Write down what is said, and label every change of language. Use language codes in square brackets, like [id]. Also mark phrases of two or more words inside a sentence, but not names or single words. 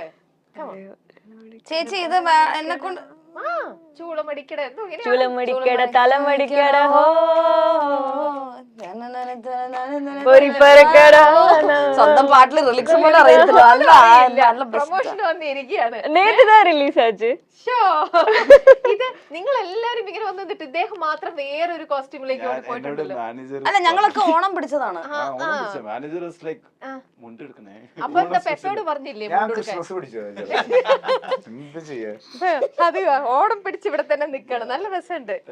[ml] ചേച്ചി ഇത് എന്നെ കൊണ്ട് ചൂളമടിക്കട, ചൂളമടിക്കട, തലമടിക്കട, ഹോ പൊരിപ്പരക്കട, സ്വന്തം പാട്ടില് റിലിക്സ് പോലും അറിയത്തില്ല. നല്ല പ്രൊമോഷൻ വന്നിരിക്കുകയാണ്. [ta] நேத்துதான் ரிலீஸ் ஆச்சு. [ml] ഇത് നിങ്ങൾ എല്ലാരും ഇങ്ങനെ വന്നിട്ട് ഇദ്ദേഹം മാത്രം വേറൊരു കോസ്റ്റ്യൂമിലേക്ക് ഓടി പോയിട്ടുണ്ടല്ലോ. അല്ല ഞങ്ങളൊക്കെ ഓണം പിടിച്ചതാണ്. മാനേജർ മുണ്ടെടുക്കണേ. അപ്പൊ എന്താ പെപ്പോട് പറഞ്ഞില്ലേ ഞാൻ ക്രിസ്മസ് പിടിച്ചത് എന്ത് ചെയ്യാ. അത് ഓണം പിടിച്ച് ഇവിടെ തന്നെ നിക്കണം. നല്ല രസമുണ്ട്.